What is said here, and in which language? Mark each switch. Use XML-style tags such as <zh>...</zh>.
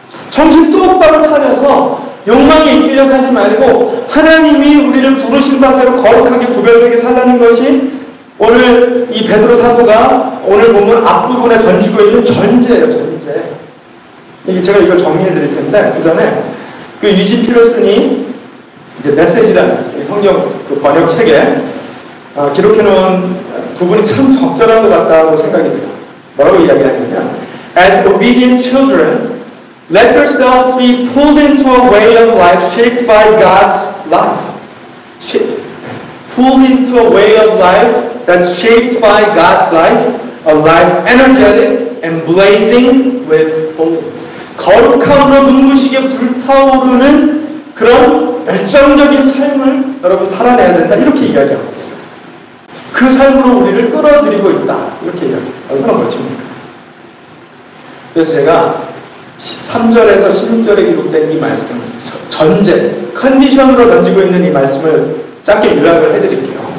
<ko>정신 똑바로 차려서 욕망에 이끌려 살지 말고 하나님이 우리를 부르신 바대로 거룩하게 구별되게 살라는 것이 오늘 이 베드로 사도가 오늘 보면 앞부분에 던지고 있는 전제예요. 전제. 이게 제가 이걸 정리해 드릴 텐데 그 전에 그 유지 피러슨이 이제 메시지라는 성경 그 번역책에 기록해 놓은 부분이 참 적절한 것 같다고 생각이 돼요. 뭐라고 이야기하냐면</ko> <en>As obedient children, let yourselves be pulled into a way of life shaped by God's life. Pulled into a way of life that's shaped by God's life, a life energetic and blazing with holiness.</en> <ko>거룩함으로 눈부시게 불타오르는 그런 열정적인 삶을 여러분 살아내야 된다. 이렇게 이야기하고 있어요. 그 삶으로 우리를 끌어들이고 있다. 이렇게 이야기해요. 얼마나 멋집니까? 그래서 제가 13절에서 16절에 기록된 이 말씀, 전제, 컨디션으로 던지고 있는 이 말씀을 짧게 요약을 해드릴게요.</ko>